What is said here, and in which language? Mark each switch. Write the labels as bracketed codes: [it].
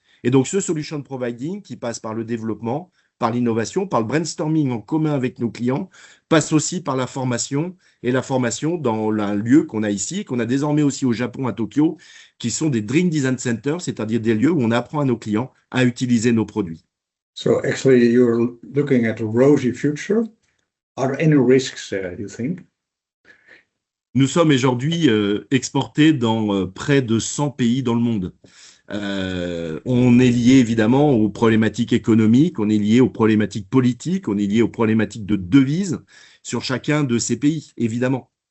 [fr] Et donc, ce solution providing qui passe par le développement, par l'innovation, par le brainstorming en commun avec nos clients, passe aussi par la formation, et la formation dans un lieu qu'on a ici, qu'on a désormais aussi au Japon, à Tokyo, qui sont des Drink Design Centers, c'est-à-dire des lieux où on apprend à nos clients à utiliser nos produits. [en] So actually, you're looking at a rosy future. Are there any risks, you think? [fr] Nous sommes aujourd'hui exportés dans près de 100 pays dans le monde. On est lié évidemment aux problématiques économiques, on est lié aux problématiques politiques, on est lié aux problématiques de devises sur chacun de ces pays, évidemment.